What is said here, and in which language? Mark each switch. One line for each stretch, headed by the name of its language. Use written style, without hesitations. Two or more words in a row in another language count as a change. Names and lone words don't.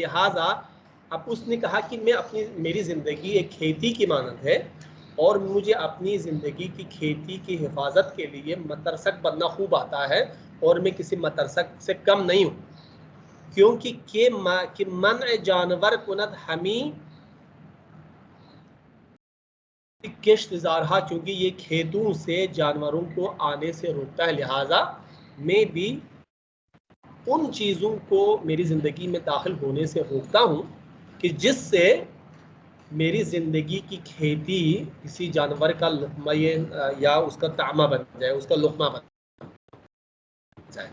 Urdu: لہٰذا اب اس نے کہا کہ میری زندگی ایک کھیتی کی مانند ہے اور مجھے اپنی زندگی کی کھیتی کی حفاظت کے لیے مترسک بننا خوب آتا ہے اور میں کسی مترسک سے کم نہیں ہوں.
Persian: کیونکہ منع جانور کند ہمی کشت زارہا،
Urdu: چونکہ یہ کھیتوں سے جانوروں کو آنے سے روکتا ہے. لہٰذا میں بھی ان چیزوں کو میری زندگی میں داخل ہونے سے روکتا ہوں کہ جس سے میری زندگی کی کھیتی کسی جانور کا لقمہ یا اس کا طعمہ بن جائے، اس کا لقمہ بن جائے.